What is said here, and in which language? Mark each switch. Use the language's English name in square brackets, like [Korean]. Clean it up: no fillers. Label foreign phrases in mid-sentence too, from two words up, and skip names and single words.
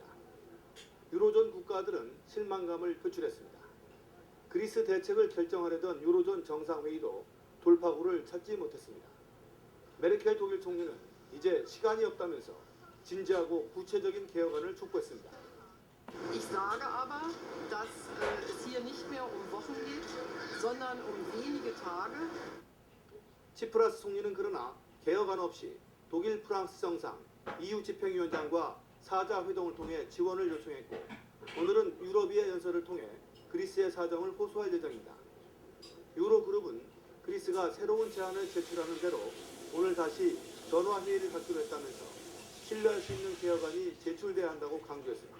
[Korean] 유로존 국가들은 실망감을 표출했습니다. 그리스 대책을 결정하려던 유로존 정상회의도 돌파구를 찾지 못했습니다. 메르켈 독일 총리는 이제 시간이 없다면서 진지하고 구체적인 개혁안을 촉구했습니다. [German] Ich sage aber, dass es hier nicht mehr Wochen geht, sondern wenige Tage. [Korean] 치프라스 총리는 그러나 개혁안 없이 독일 프랑스 정상, EU 집행위원장과 사자 회동을 통해 지원을 요청했고 오늘은 유럽의 연설을 통해 그리스의 사정을 호소할 예정입니다. 유로그룹은 그리스가 새로운 제안을 제출하는 대로 오늘 다시 전화 회의를 갖기로 했다면서 신뢰할 수 있는 개혁안이 제출돼야 한다고 강조했습니다.